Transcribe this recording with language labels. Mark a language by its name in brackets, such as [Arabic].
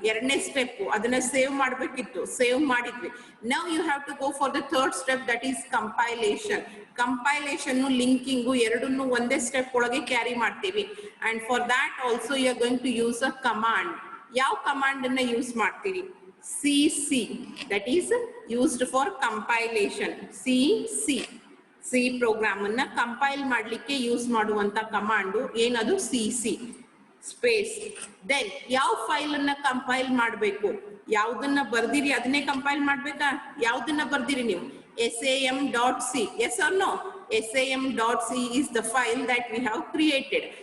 [Kannada] ಎರಡನೇ ಸ್ಟೆಪ್ ಅದನ್ನ ಸೇವ್ ಮಾಡ್ಬೇಕಿತ್ತು, ಸೇವ್ ಮಾಡಿದ್ವಿ. [English] Now you have to go for the third step, that is compilation. [Kannada] Compilation ಲಿಂಕಿಂಗು ಎರಡನ್ನು ಒಂದೇ ಸ್ಟೆಪ್ ಒಳಗೆ ಕ್ಯಾರಿ ಮಾಡ್ತೀವಿ. [English] And for that also you are going to use a command. [Kannada] ಯಾವ command ಅನ್ನ ಯೂಸ್ ಮಾಡ್ತೀರಿ? [English] CC, that is used for compilation. [Kannada] CC, C program ಅನ್ನ compile ಮಾಡ್ಲಿಕ್ಕೆ use ಮಾಡುವಂತ ಕಮಾಂಡ್ ಏನದು? CC space. ದೆನ್ ಯಾವ ಫೈಲ್ ಅನ್ನ ಕಂಪೈಲ್ ಮಾಡಬೇಕು? ಯಾವ್ದನ್ನ ಬರ್ದಿರಿ ಅದನ್ನೇ ಕಂಪೈಲ್ ಮಾಡ್ಬೇಕಾ? ಯಾವ್ದನ್ನ ಬರ್ದಿರಿ ನೀವು? SAM.C. [English] Yes or no? SAM.C is the file that we have created.